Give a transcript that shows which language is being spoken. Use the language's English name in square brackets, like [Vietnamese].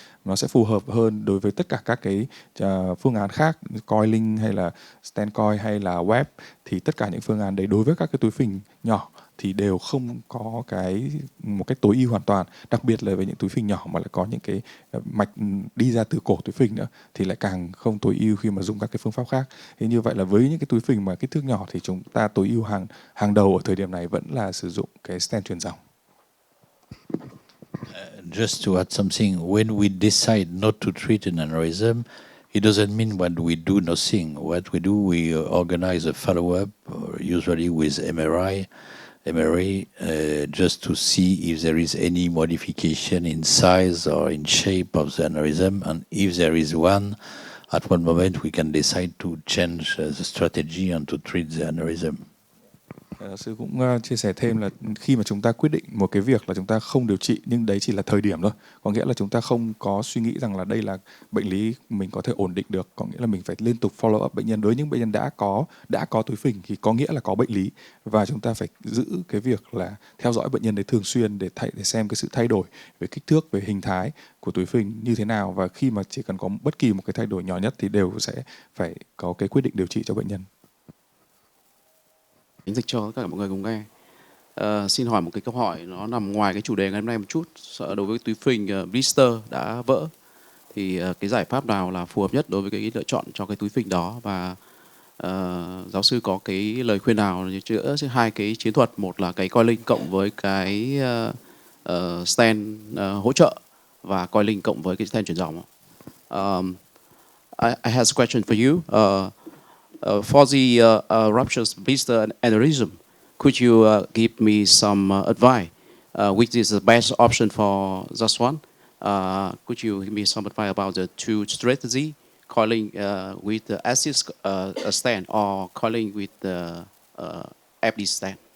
[Vietnamese] Nó sẽ phù hợp hơn đối với tất cả các cái phương án khác, coiling hay là stent coil hay là web, thì tất cả những phương án đấy đối với các cái túi phình nhỏ thì đều không có một cách tối ưu hoàn toàn, đặc biệt là với những túi phình nhỏ mà lại có những cái mạch đi ra từ cổ túi phình nữa thì lại càng không tối ưu khi mà dùng các cái phương pháp khác. Thế như vậy là với những cái túi phình mà kích thước nhỏ thì chúng ta tối ưu hàng đầu ở thời điểm này vẫn là sử dụng cái stent truyền dòng. [English] Just to add something, when we decide not to treat an aneurysm, it doesn't mean when we do nothing. What we do, we organize a follow-up, usually with MRI, MRI just to see if there is any modification in size or in shape of the aneurysm, and if there is one, at one moment we can decide to change the strategy and to treat the aneurysm. [Vietnamese] Giáo sư cũng chia sẻ thêm là khi mà chúng ta quyết định một cái việc là chúng ta không điều trị, nhưng đấy chỉ là thời điểm thôi. Có nghĩa là chúng ta không có suy nghĩ rằng là đây là bệnh lý mình có thể ổn định được. Có nghĩa là mình phải liên tục follow up bệnh nhân. Đối với những bệnh nhân đã có túi phình thì có nghĩa là có bệnh lý, và chúng ta phải giữ cái việc là theo dõi bệnh nhân đấy thường xuyên để xem cái sự thay đổi về kích thước, về hình thái của túi phình như thế nào, và khi mà chỉ cần có bất kỳ một cái thay đổi nhỏ nhất thì đều sẽ phải có cái quyết định điều trị cho bệnh nhân. Dịch cho tất cả mọi người cùng nghe. Xin hỏi một cái câu hỏi nó nằm ngoài cái chủ đề ngày hôm nay một chút. Đối với túi phình blister đã vỡ thì cái giải pháp nào là phù hợp nhất đối với cái lựa chọn cho cái túi phình đó, và giáo sư có cái lời khuyên nào giữa hai cái chiến thuật, một là cái coiling cộng với cái stent hỗ trợ và coiling cộng với cái stent chuyển dòng? [English] I have a question for you. For the rupture blister aneurysm, could you give me some advice? Which is the best option for this one? Could you give me some advice about the two strategy, coiling with the assist stent or coiling with the FD stent?